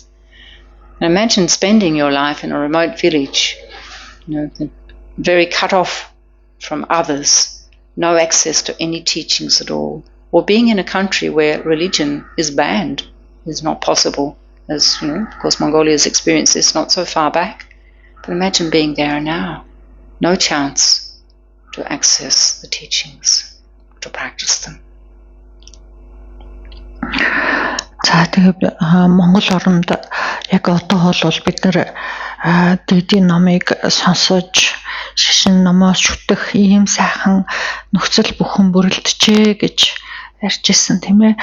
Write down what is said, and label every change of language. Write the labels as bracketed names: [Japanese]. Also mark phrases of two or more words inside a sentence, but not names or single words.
[English] And imagine spending your life in a remote village, very cut off from others, no access to any teachings at all, or being in a country where religion is banned. Is not possible, as of course Mongolia's experienced this not so far back. But imagine being there now, no chance to access the teachings, to practice them. [Mongolian] За тэгээд Монгол оронд яг одоо бол бид нэр дэдийн номыг сонсож шишин номоос шүтэх ийм сайхан нөхцөл бүхэн бүрэлдэжээ гэж ярьжсэн тийм ээ.